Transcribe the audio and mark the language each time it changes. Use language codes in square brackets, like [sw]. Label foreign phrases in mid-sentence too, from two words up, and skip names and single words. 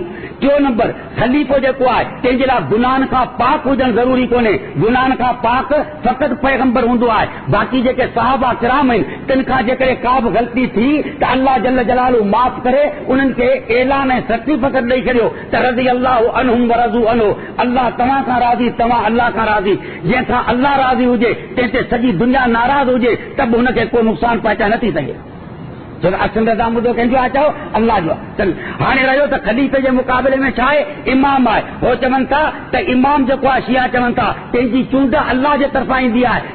[sd] टियों नंबर, ख़लीफ़ो जेको आहे तंहिंजे लाइ गुनाहनि खां पाक हुजणु ज़रूरी कोन्हे। गुनाहनि खां पाक फ़क़ति पैगंबर हूंदो आहे। बाक़ी जेके सहाबा किराम आहिनि, तिन खां जेकॾहिं का बि ग़लती थी त अल्लाह [ar] جل جلاله [sd] माफ़ करे उन्हनि खे ऐलान ऐं सर्टिफिकेट ॾेई छॾियो त [ar] رضي الله عنهم ورضوا عنه, [sd] अल्लाह तव्हां खां राज़ी, तव्हां अल्लाह खां राज़ी। जंहिंखां अल्लाह राज़ी हुजे, तंहिं ते सॼी दुनिया नाराज़ हुजे, त बि हुनखे को नुक़सान पहुचाए नथी सघे। छो त असुल रज़ा मुदो कंहिंजो आहे? चओ अल्लाह जो आहे। हाणे रहियो त ख़लीफ़े जे मुक़ाबले में छा आहे? इमाम आहे। हो चवनि था त इमाम जेको आहे, शिया चवनि था पंहिंजी चूंड अल्लाह जे तरफ़ां ईंदी आहे।